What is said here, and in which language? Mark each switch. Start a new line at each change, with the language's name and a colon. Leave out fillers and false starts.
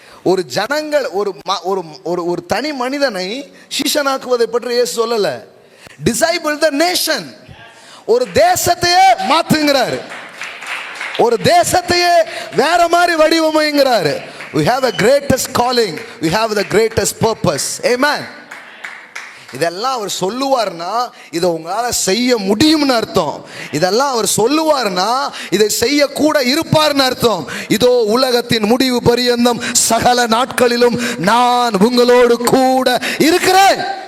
Tamil: ஒரு ஜனங்கள், ஒரு தனி மனிதனை சீஷனாக்குவதை பற்றி இயேசு சொல்லல.
English: disciple the nation,
Tamil: ஒரு தேசத்தையே மாத்துங்கிறாரு, ஒரு தேசத்தையே வேற மாதிரி வடிவமைங்கிறாரு.
English: We have a greatest calling, we have the greatest purpose. Amen.
Tamil: இதெல்லாம் அவர் சொல்லுவார்னா இதை உங்களால செய்ய முடியும்னு அர்த்தம். இதெல்லாம் அவர் சொல்லுவார்னா இதை செய்ய கூட இருப்பார்னு அர்த்தம். இதோ உலகத்தின் முடிவு பரியந்தம் சகல நாட்களிலும் நான் உங்களோடு கூட இருக்கிறேன்.